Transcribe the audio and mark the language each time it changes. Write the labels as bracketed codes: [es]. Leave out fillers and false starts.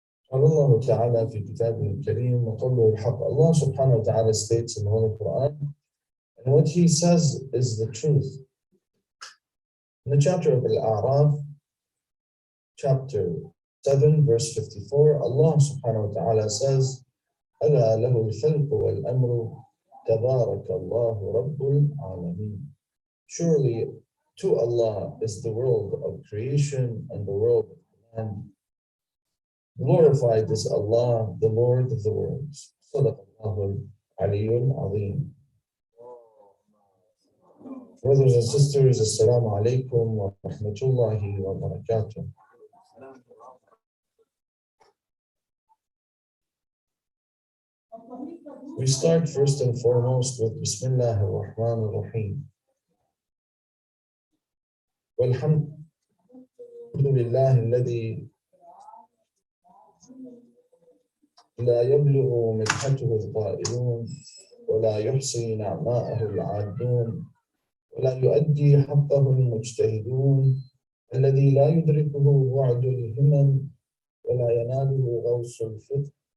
[ar] قال الله تعالى في كتابه الكريم وقوله الحق. [en] Allah subhanahu wa ta'ala states in the Holy Quran, and what he says is the truth. In the chapter of Al-A'raf, chapter 7, verse 54, Allah subhanahu wa ta'ala says, [ar] أَلَا لَهُ الْخَلْقُ وَالْأَمْرُ تَبَارَكَ اللَّهُ رَبُّ الْعَالَمِينَ. [en] Surely to Allah is the world of creation and the world of command. Glorified is Allah, the Lord of the worlds. [ar] Sadaqallahu al-Aliyyul Azim. [en] Brothers and sisters, [ar] Assalamu alaikum wa rahmatullahi wa barakatuh. [en] We start first and foremost with [ar] Bismillah ar-Rahman ar-Rahim. Walhamdulillah alladhi لا يبلغ مدحته القائلون ولا يحصي نعماءه العادون ولا يؤدي حقه المجتهدون الذي لا يدركه وعد الهمم ولا يناله غوص الفطن